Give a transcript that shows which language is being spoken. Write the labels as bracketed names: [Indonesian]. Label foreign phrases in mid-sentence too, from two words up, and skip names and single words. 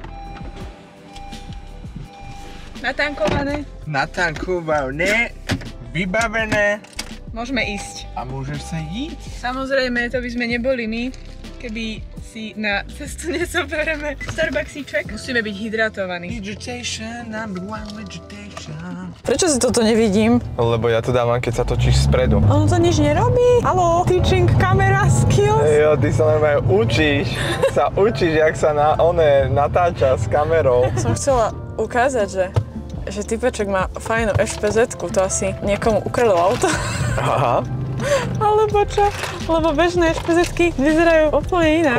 [Slovak] Natankované? Natankované, vybavené. Môžeme ísť. A môžeš sa ísť? Samozrejme, to by sme neboli my, keby si na cestu nezoberieme Starbucksíček. Musíme byť hydratovaní. [English] Vegetation, number one vegetation. [Slovak] Prečo si toto nevidím? Lebo ja to dávam, keď sa točíš spredu. Ono to nič nerobí. Haló, [English] teaching camera skills. [Slovak] Jo, ty sa normálne učíš. Jak sa natáča s kamerou. Som chcela ukázať, že typeček má fajnú SPZ-ku, to asi niekomu ukradol auto. Aha. Alebo čo? Lebo bežné SPZ-ky vyzerajú úplne inak.